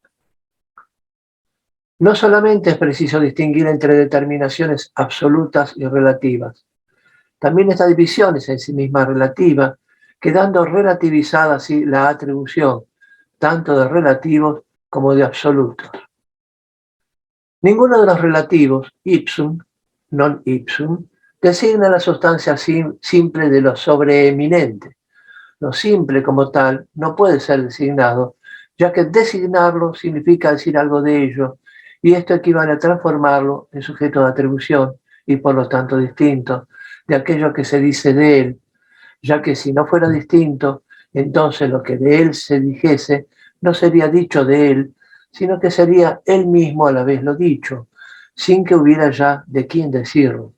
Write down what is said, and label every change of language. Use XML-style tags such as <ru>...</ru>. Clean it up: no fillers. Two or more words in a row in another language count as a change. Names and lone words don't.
<es>No solamente es preciso distinguir entre determinaciones absolutas y relativas, también esta división es en sí misma relativa, quedando relativizada así la atribución, tanto de relativos como de absolutos. Ninguno de los relativos,</es> <la>ipsum, non ipsum,</la> <es>designa la sustancia simple de lo sobreeminente. Lo simple como tal no puede ser designado, ya que designarlo significa decir algo de ello, y esto equivale a transformarlo en sujeto de atribución y por lo tanto distinto de aquello que se dice de él, ya que si no fuera distinto, entonces lo que de él se dijese no sería dicho de él, sino que sería él mismo a la vez lo dicho, sin que hubiera ya de quién decirlo.</es>